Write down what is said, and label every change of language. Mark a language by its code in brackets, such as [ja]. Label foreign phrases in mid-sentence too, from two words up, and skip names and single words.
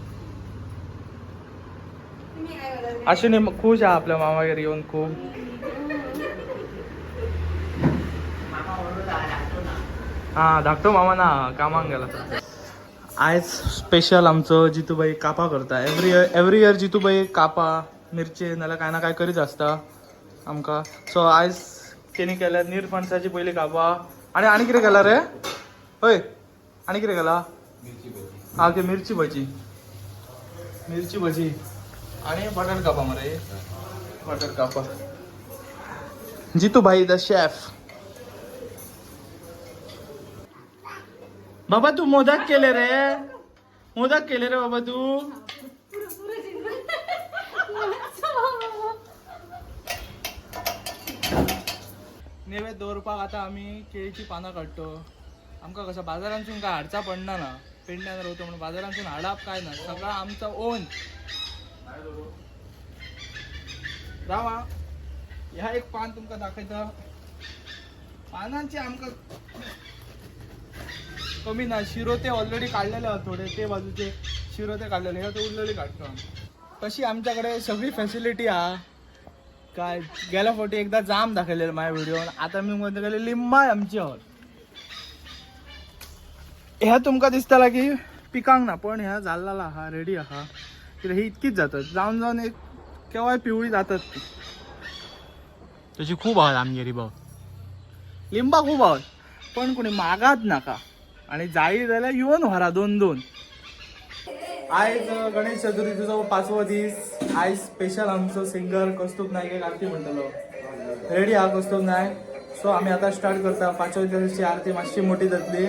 [kok] अश्विनी खुश आहे आपल्या मामागेर येऊन खूप. हा, धाकटो मामा ना कामाक गेला. आज स्पेशल आमचं जितूबाई कापा करता. [en] every year [kok] जितूबाई कापा मिरची नाल्यार काय ना काय करीत असता आमकां. सो आज तेणी केल्यार निरफणसाची पयली कापा. आणि कितें केला रे? होय, आणि कितें केला? हा, ते मिरची भजी आणि बटाट कापा मरे. बटाट कापा. जितूबाई [en] the chef. [kok] बाबा तू मोदक केले रे बाबा तू. नैवेद्य दवरपाक आता आम्ही केळीची पानं काढतो. आमका कसं बाजारांसून काय हाडचा पडना ना, पेडण्यान रावतो म्हणून बाजारांसून हाडप काय ना, सगळा आमचा ओन. रावा, ह्या एक पान तुमका दाखयता. पानांची आमका कमी ना. शिरोते ऑलरेडी काढलेले आहात थोडे, ते बाजूचे शिरोते काढलेले, ह्या तो उरलेली काढतो. तशी आमच्याकडे सगळी फॅसिलिटी हा. काय गेल्या फावटी एकदा जाम दाखवलेलं माझ्या व्हिडिओन. आता मी मध्ये गेले लिंबा आमची हॉल. ह्या तुमका दिसताला की पिकांक ना, पण ह्या झालेला हा रेडी हा. कित्याक ही इतकीच जातात, जाऊन एक केव्हाय पिवळी जातात ती. तशी खूप आहात आमगेरी भाऊ. लिंबा खूप आहोत, पण कोणी मागात नाका. आणि जाई जाल्यार येऊन व्हरा 2-2. आज गणेश चतुर्थीचो 5वो दीस. आज स्पेशल आमचो सिंगर कौस्तुभ नायक आरती म्हणटलो. रेडी हा कौस्तुभ नायक. सो आम्ही आता स्टार्ट करता. 5व्या दिवसाची आरती मातशी मोठी जातली.